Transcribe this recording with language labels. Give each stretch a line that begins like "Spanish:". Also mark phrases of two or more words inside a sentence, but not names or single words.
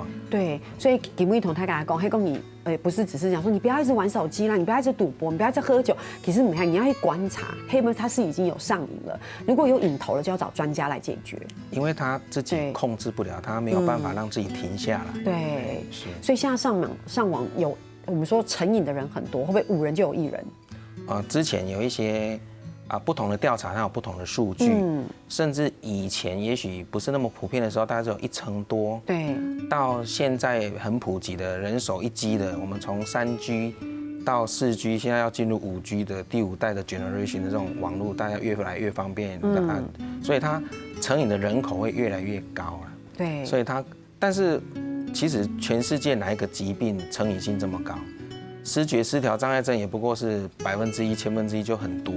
Chinese: 對，所以基本同大家講，黑公你不是只是講說你不要一直玩手機啦，你不要一直賭博，你不要一直喝酒。其實你看，你要去觀察，黑門他是已經有上癮了，如果有癮頭了，就要找專家來解決。因為他自己控制不了，他沒有辦法讓自己停下來。對，是。所以現在上網有我們說成癮的人很多，會不會5人就有1人？之前有一些不同的調查，它有不同的數據，甚至以前也許不是那麼普遍的時候，大概只有1成多。對，到現在很普及的人手一機的，我們從3G 到4G，現在要進入5G 的第5代的 generation 的這種網絡，大家越來越方便，所以它成癮的人口會越來越高了。對，所以但是其實全世界哪一個疾病成癮性這麼高？思覺失調障礙症也不過是1%、1/1000就很多了。